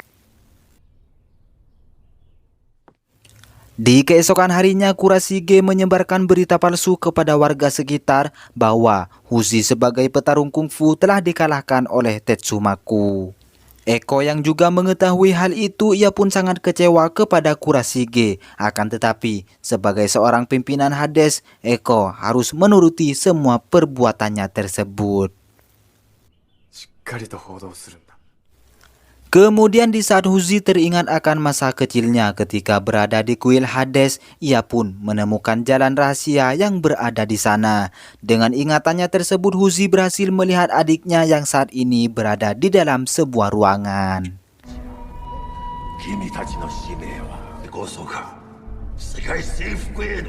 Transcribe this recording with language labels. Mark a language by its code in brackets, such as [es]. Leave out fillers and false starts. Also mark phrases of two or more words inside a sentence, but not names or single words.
[id] Di keesokan harinya, Kurashige menyebarkan berita palsu kepada warga sekitar bahwa Huzi sebagai petarung kungfu telah dikalahkan oleh Tetsumaku. Eko yang juga mengetahui hal itu, ia pun sangat kecewa kepada Kurashige. Akan tetapi, sebagai seorang pimpinan Hades, Eko harus menuruti semua perbuatannya tersebut. [ja] しっかりと報道するんだ。 [id] Kemudian di saat Huzi teringat akan masa kecilnya ketika berada di kuil Hades, ia pun menemukan jalan rahasia yang berada di sana. Dengan ingatannya tersebut, Huzi berhasil melihat adiknya yang saat ini berada di dalam sebuah ruangan. [ja] 君たちの使命はこそが世界征服への